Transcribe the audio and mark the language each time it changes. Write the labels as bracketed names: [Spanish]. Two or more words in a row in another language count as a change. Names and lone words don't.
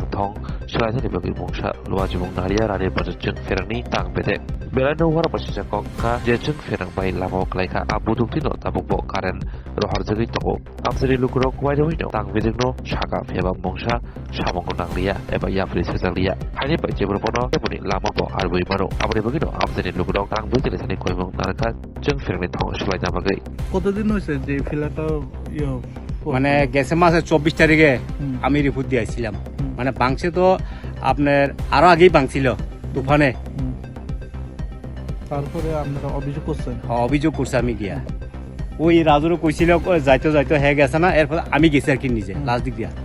[Bodo] थं सोलायनायनि बागै बुंसा लुवाजिबुं नारिया रानिर बाजार जों फेरंनि तांबिदे बेलानो वारा बसिसा कक्का जे जों फेरं बाय लामाव क्लाइखा आबुदुंति न ताबुबो कारेन रहर जगै तंगो आमसेनि लुकुराव कुवाइदों तांबिदनो सागा फेबा बुंसा सामंगो नांलिया एबा याफ्रि सेजालिया हानि बाय जेबो बनो एबनि लामाबो आरबोय मारो आबनि बागैनो आमसेनि लुकुराव तांबिदनि सानि कयमं नारका जों फेरंनि थं सोलायना बागै [Bangla] কতদিন হয়েছে যে ফিলাটা মানে গেছে মাসে 24 তারিখে আমি রিপোর্ট দিয়েছিলাম মানে বাংছে তো আপনার আরো আগেই বাংছিল তুফানে তারপরে আপনারা অভিযোগ করছেন অভিযোগ করছে আমি গিয়া ওই রাজুরও কইছিল যাইতে যাইতে হয়ে গেছে না এরপর আমি গেছি আর কি নিজে লাস্ট দিক দিয়া